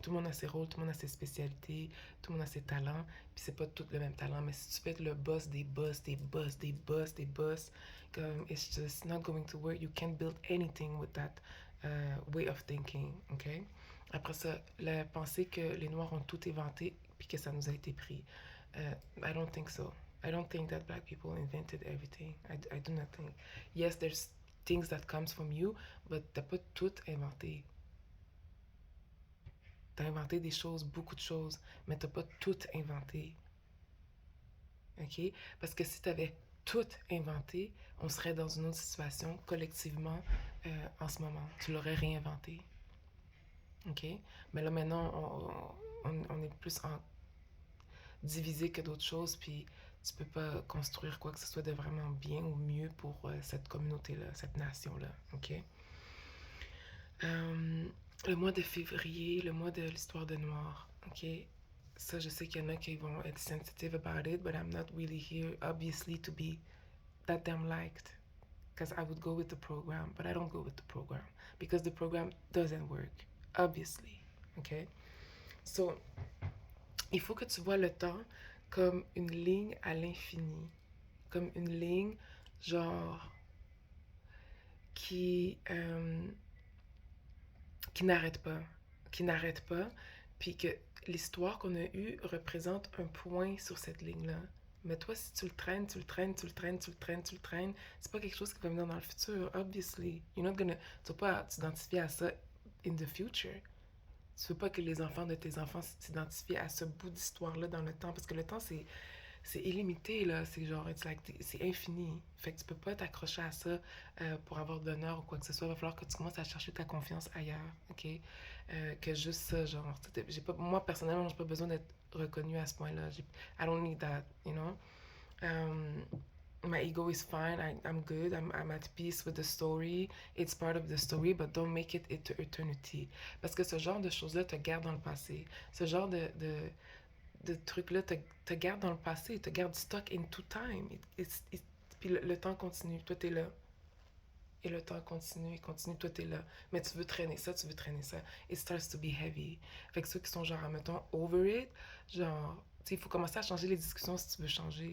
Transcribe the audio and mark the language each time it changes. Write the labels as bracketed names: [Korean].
[French] Tout le monde a ses rôles, tout le monde a ses spécialités, tout le monde a ses talents, puis c'est pas tout le même talent, mais si tu peux être le boss des boss, des boss, des boss, des boss, comme, [English] it's just not going to work. You can't build anything with that way of thinking, [French] ok? Après ça, la pensée que les Noirs ont tout inventé, puis que ça nous a été pris. [English] I don't think so. I don't think that black people invented everything. I do not think. Yes, there's things that comes from you, but [French] t'as pas tout inventé. T'as inventé des choses, beaucoup de choses, mais t'as pas tout inventé. OK? Parce que si t'avais tout inventé, on serait dans une autre situation collectivement en ce moment. Tu l'aurais réinventé. OK? Mais là, maintenant, on est plus en divisé que d'autres choses, puis tu peux pas construire quoi que ce soit de vraiment bien ou mieux pour cette communauté-là, cette nation-là. OK? Le mois de février, le mois de l'histoire de Noir. [English] OK? [French] Ça, je sais qu'il y en a qui vont être [English] sensitive about it, but I'm not really here, obviously, to be that damn liked. Because I would go with the program, but I don't go with the program. Because the program doesn't work, obviously. OK? [French] So, il faut que tu vois le temps comme une ligne à l'infini. Comme une ligne, genre, qui n'arrête pas. Qui n'arrête pas. Puis que l'histoire qu'on a eue représente un point sur cette ligne-là. Mais toi, si tu le traînes, tu le traînes, tu le traînes, tu le traînes, tu le traînes, c'est pas quelque chose qui va venir dans le futur, obviously. [English] You're not gonna... [French] Tu vas pas t'identifier à ça [English] in the future. [French] Tu veux pas que les enfants de tes enfants s'identifient à ce bout d'histoire-là dans le temps, parce que le temps, c'est illimité, là. C'est genre, c'est infini. Fait que tu peux pas t'accrocher à ça pour avoir de l'honneur ou quoi que ce soit. Il va falloir que tu commences à chercher ta confiance ailleurs, OK? Que juste ça, genre. Moi, personnellement, j'ai pas besoin d'être reconnue à ce point-là. [English] I don't need that, you know? My ego is fine. I'm good. I'm at peace with the story. It's part of the story, but don't make it into eternity. [French] Parce que ce genre de choses-là te garde dans le passé. Ce genre de trucs-là te garde dans le passé, te garde [English] stuck into time. [French] Puis le temps continue. Toi, t'es là. Et le temps continue, et continue, toi t'es là. Mais tu veux traîner ça, tu veux traîner ça. [English] It starts to be heavy. [French] Fait que ceux qui sont genre, mettons, over it, genre, tu sais, il faut commencer à changer les discussions si tu veux changer.